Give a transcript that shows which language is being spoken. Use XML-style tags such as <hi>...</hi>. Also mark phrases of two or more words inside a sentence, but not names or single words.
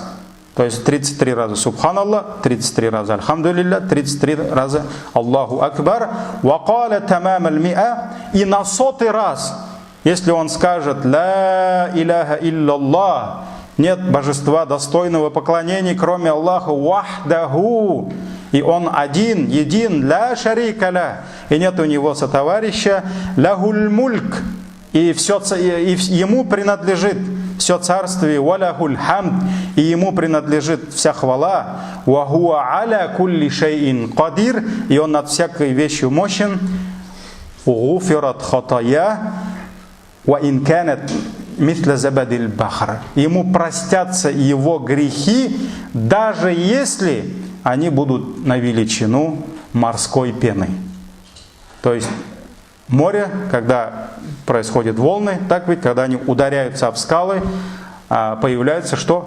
<ru>То есть 33 раза Субханаллах, 33 раза Альхамдулилля, 33 раза</ru> <ar>الله أكبر. وقال تمام المائة,</ar> <ru>и на 100-й раз, если он скажет</ru> <ar>«لا إله إلا الله»,</ar> <ru>нет божества достойного поклонения, кроме Аллаха, «Вахдаху», и он один, един,</ru> <ar>«لا شريك له»,</ar> <ru>и нет у него сотоварища,</ru> <ar>«له الملك»,</ar> <ru>и ему принадлежит все царствие,</ru> <ar>«وله الحمد»,</ar> <ru>и ему принадлежит вся хвала,</ru> <ar>«وهو على كل شيء قدير»,</ar> <ru>и он над всякой вещью мощен,</ru> <ar>«غفرت خطايا، وإن كانت مثل زبد البحر»,</ar> <ru>ему простятся его грехи, даже если они будут на величину морской пены. То есть море, когда происходят волны, так ведь, когда они ударяются об скалы, появляется что?</ru>